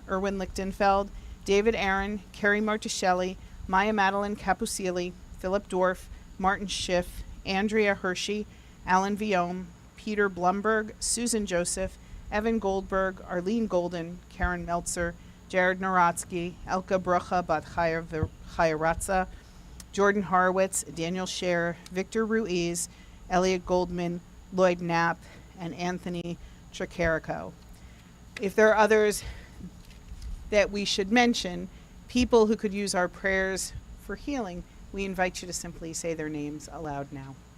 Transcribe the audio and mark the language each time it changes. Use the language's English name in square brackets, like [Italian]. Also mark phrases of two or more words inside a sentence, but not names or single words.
[English] Erwin Lichtenfeld, David Aaron, Kerry Marticelli, Maya Madeline Capusili, Philip Dorff, Martin Schiff, Andrea Hershey, Alan Viome, Peter Blumberg, Susan Joseph, Evan Goldberg, Arlene Golden, Karen Meltzer, Jared Naratsky, Elka Brucha Bat Chayaratza, Jordan Horowitz, Daniel Scher, Victor Ruiz, Elliot Goldman, Lloyd Knapp, and Anthony Tricarico. If there are others that we should mention, people who could use our prayers for healing, we invite you to simply say their names aloud now.